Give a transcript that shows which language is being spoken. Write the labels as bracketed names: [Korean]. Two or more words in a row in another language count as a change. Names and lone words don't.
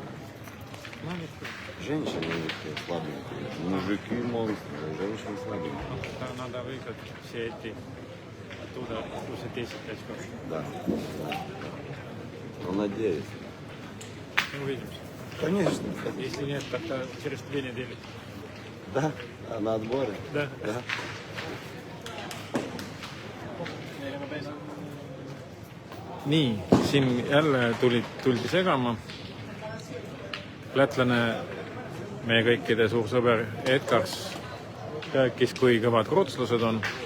[Russian] Женщины слабенькие, мужики монстры, женщины слабенькие. Надо выиграть все эти оттуда уже 10 очков. Да. Ну, надеюсь. Увидимся. Конечно. Если нет, тогда через 2 недели. Да? А на отборы? Да. [Estonian] Nii, siin jälle tuldi segama. Lätlane, meie kõikide suur sõber Edgars rääkis, kui kõvad rootslased on.